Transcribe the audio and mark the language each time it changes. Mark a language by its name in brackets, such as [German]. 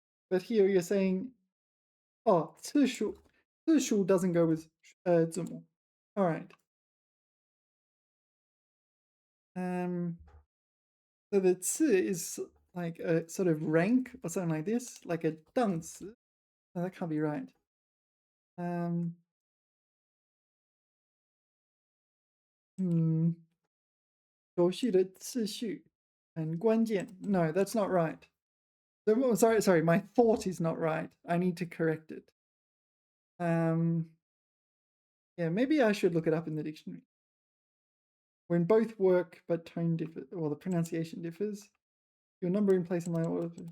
[English] But here you're saying, oh, 次数 doesn't go with 字母. All right. So the 次 is like a sort of rank or something like this, like a 档次. No, that can't be right. [Chinese] Um, hmm, 游戏的次序很关键. [English] No, that's not right. Sorry, my thought is not right. I need to correct it. Yeah, maybe I should look it up in the dictionary. When both work but tone differ, or the pronunciation differs, your number in place in my order.